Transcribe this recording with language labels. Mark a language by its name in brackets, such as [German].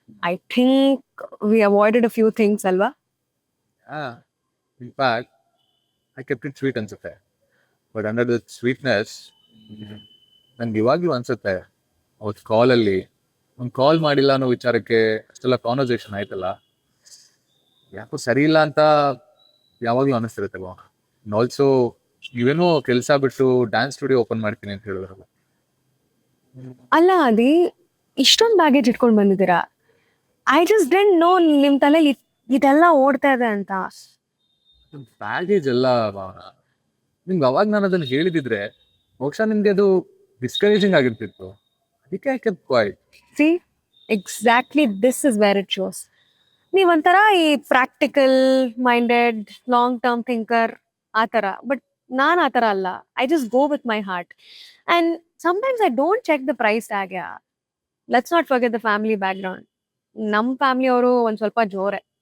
[English] I think we avoided a few things alva. In fact I kept it sweet [Kannada] ಅನ್ಸುತ್ತೆ. [English] but under the sweetness [Kannada] ನನ್ಗೆ ಇವಾಗ್ಲೂ ಅನ್ಸುತ್ತೆ, ಅವತ್ತು ಕಾಲಲ್ಲಿ ಒಂದು ಕಾಲ್ ಮಾಡಿಲ್ಲ ಅನ್ನೋ ವಿಚಾರಕ್ಕೆ ಅಷ್ಟೆಲ್ಲ ಕಾನ್ವರ್ಸೇಷನ್ ಆಯ್ತಲ್ಲ, ಯಾಕೋ ಸರಿ ಇಲ್ಲ ಅಂತ ಯಾವಾಗ್ಲೂ ಅನಿಸ್ತಿರುತ್ತೆ ಭಾವನಾ. ಆಲ್ಸೋ ನೀವೇನೋ ಕೆಲಸ ಬಿಟ್ಟು ಡ್ಯಾನ್ಸ್ ಸ್ಟುಡಿಯೋ ಓಪನ್ ಮಾಡ್ತೀನಿ ಅಂತ ಹೇಳಿದ್ರಲ್ಲ. ಅಲ್ಲ ಅದಿ, ಇಷ್ಟೊಂದು ಬ್ಯಾಗೇಜ್ ಇಟ್ಕೊಂಡು ಬಂದಿದ್ದೀರಾ. [English] I just didn't know [Kannada] ನಿಮ್ ತಲೆಯಲ್ಲಿ ಇದೆಲ್ಲ ಓಡ್ತಾ ಇದೆ ಅಂತ. ಬ್ಯಾಗೇಜ್ ಎಲ್ಲ ಭಾವನಾ, ನಿಮ್ಗೆ ಅವಾಗ ನಾನು ಅದನ್ನ ಹೇಳಿದಿದ್ರೆ ಬಹುಶಃ ನಿಮ್ಗೆ ಅದು ಡಿಸ್ಕರೇಜಿಂಗ್ ಆಗಿರ್ತಿತ್ತು. [English] ಅದಕ್ಕೆ I kept quiet. See, exactly this is where it shows. ನೀವಂತರ ಈ practical minded long term thinker ಆ ಥರ. [Kannada] ಬಟ್ ನಾನು ಆ ಥರ ಅಲ್ಲ. [English] I just go with my heart. And sometimes I don't check the price tag. Let's not forget the family background. [Kannada] ನಮ್ಮ family ಅವರು ಒಂದು ಸ್ವಲ್ಪ ಜೋರೆ.